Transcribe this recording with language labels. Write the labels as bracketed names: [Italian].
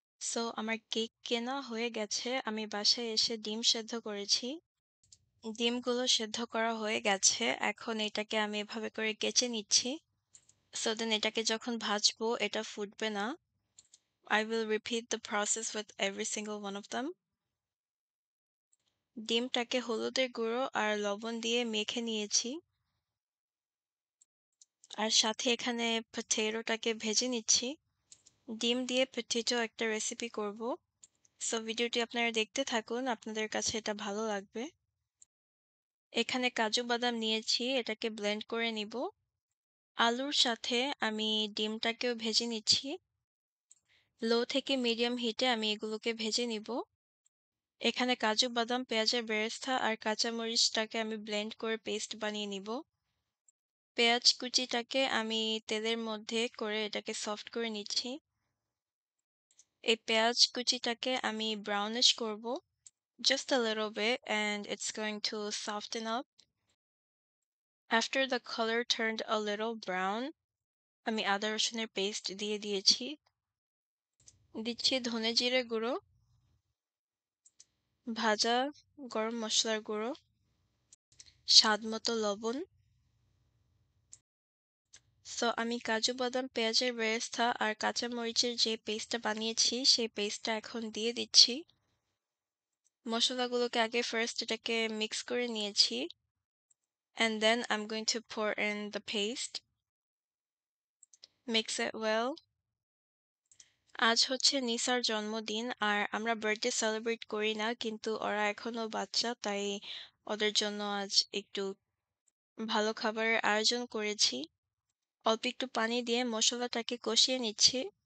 [Bangla] So আমার cake কেনা হয়ে গেছে। আমি বাসায় এসে ডিম সেদ্ধ করেছি। ডিমগুলো সেদ্ধ করা হয়ে গেছে। এখন এটাকে আমি এভাবে করে কেচে নিচ্ছি। সো দেন এটাকে যখন ভাজবো এটা ফুটবে না। [English] I will repeat the process with every single one of them. [Bangla] ডিমটাকে হলুদের গুঁড়ো আর লবণ দিয়ে মেখে নিয়েছি। আর সাথে এখানে পটেটোটাকে ভেজে নিচ্ছি। ডিম দিয়ে পটেটো একটা রেসিপি করব। সো ভিডিওটি আপনারা দেখতে থাকুন, আপনাদের কাছে এটা ভালো লাগবে। এখানে কাজু বাদাম নিয়েছি, এটাকে ব্লেন্ড করে নিব। আলুর সাথে আমি ডিমটাকেও ভেজে নিচ্ছি। লো থেকে মিডিয়াম হিটে আমি এগুলোকে ভেজে নিব। এখানে কাজু বাদাম, পেঁয়াজের বেরেস্তা আর কাঁচামরিচটাকে আমি ব্লেন্ড করে পেস্ট বানিয়ে নিব। পেঁয়াজ কুচিটাকে আমি তেলের মধ্যে করে এটাকে সফট করে নিচ্ছি। এই পেঁয়াজ কুচিটাকে আমি ব্রাউনিশ করব, [English] just a little bit, and it's going to soften up. After the color turned a little brown, [Bangla] আমি আদা রসুনের পেস্ট দিয়ে দিয়েছি। দিচ্ছি ধনে জিরে গুঁড়ো, ভাজা গরম মশলার গুঁড়ো, স্বাদ মতো লবণ। সো আমি কাজু বাদাম, পেঁয়াজের বেরেস্তা আর কাঁচামরিচের যে পেস্টটা বানিয়েছি সেই পেস্টটা এখন দিয়ে দিচ্ছি। মশলাগুলোকে আগে ফার্স্ট এটাকে মিক্স করে নিয়েছি, [English] and then I'm going to pour in the paste. Mix it well. [Bangla] আজ হচ্ছে নিসার জন্মদিন, আর আমরা বার্থডে সেলিব্রেট করি না, কিন্তু ওরা এখনো বাচ্চা, তাই ওদের জন্য আজ একটু ভালো খাবারের আয়োজন করেছি। অল্প একটু পানি দিয়ে মশলাটাকে কষিয়ে নিচ্ছি।